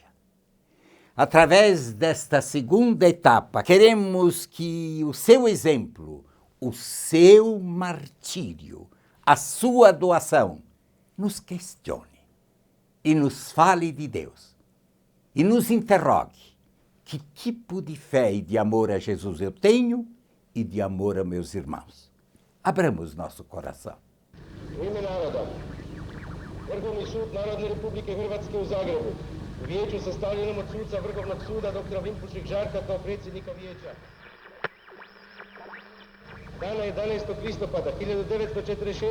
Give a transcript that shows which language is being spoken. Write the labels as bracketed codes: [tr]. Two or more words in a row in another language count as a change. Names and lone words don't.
[pt] Através desta segunda etapa, queremos que o seu exemplo, o seu martírio, a sua doação, nos questione e nos fale de Deus e nos interrogue que tipo de fé e de amor a Jesus eu tenho e de amor a meus irmãos. Abramos nosso coração. [hr] U ime naroda, Vrhovni sud Narodne Republike Hrvatske u Zagrebu, u vijeću sastavljenom od suca Vrhovnog suda dr. Vinpušik Žarka kao predsjednika vijeća. Dana 11. listopada 1946.